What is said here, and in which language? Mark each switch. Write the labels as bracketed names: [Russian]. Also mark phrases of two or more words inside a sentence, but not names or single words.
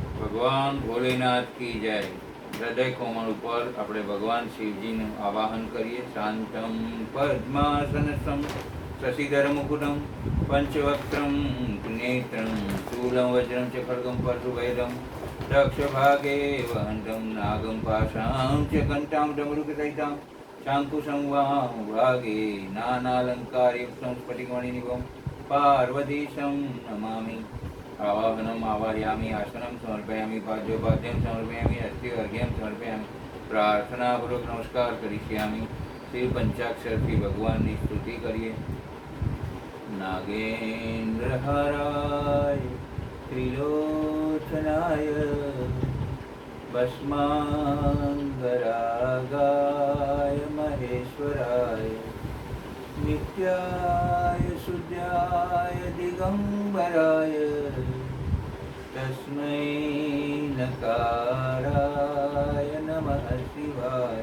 [Hindi] ભગવાન ભોલેનાથ की जय। [Gujarati] હૃદય કોમળ ઉપર આપણે ભગવાન શિવજીનું આવાહન કરીએ। [Sanskrit] શાંતમ પદ્માસનસમ શશિધર મુકુટમ પંચવક્ત્રમ નેત્રમ શૂલમ વજ્રમ ચ ખડગમ પરશુભેદમ દક્ષભાગે વહંતમ નાગમ પાશાં ચ કંઠાં ડમરુકસહિતાં શાંકુશં વામભાગે નાનાલંકારયુક્तं સ્ફટિકમણિનિભં પાર્વતીશं નમામિ। आवाहनम आवाहयामि आसनम समर्पयामि पाद्योपाद्यम समर्पयामि अस्ति अर्घ्यम समर्पयामि। प्रार्थनापूर्वक नमस्कार करिष्यामि। [Gujarati] श्री पंचाक्षरથી ભગવાનની સ્તુતિ કરીએ। [Sanskrit] नागेन्द्रहाराय त्रिलोचनाय भस्मांगरागाय महेश्वराय नित्याय शुद्धाय दिगंबराय तस्मै नकाराय नमः शिवाय।